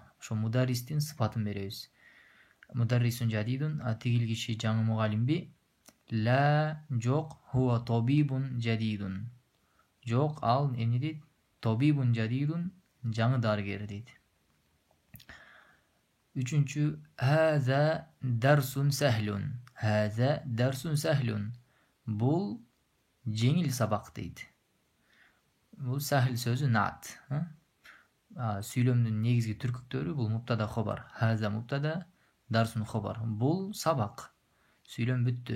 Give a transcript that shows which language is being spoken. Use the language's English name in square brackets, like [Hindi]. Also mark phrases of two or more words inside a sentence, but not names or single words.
[Kyrgyz] Ошо мударристин сыпатын беребиз. [Arabic] مدرس جديد, [Kyrgyz] тигил киши жаңы мугалимби. [Arabic] Ла жок, هو طبيب جديد. [Kyrgyz] Жок, ал эмне дейт? [Arabic] طبيب جديد, [Kyrgyz] жаңы дарыгер дейт. Үчүнчү, [Arabic] هذا درس سهل. هذا درس سهل. [Kyrgyz] Бул жеңил сабак дейт. Бул сахил сөзү наат. Сүйлөмдүн негизги түркүктөрү бул [Arabic] مبتدأ خبر. هذا مبتدأ، درس خبر. [Kyrgyz] Бул сабак. Сүйлөм бүттү.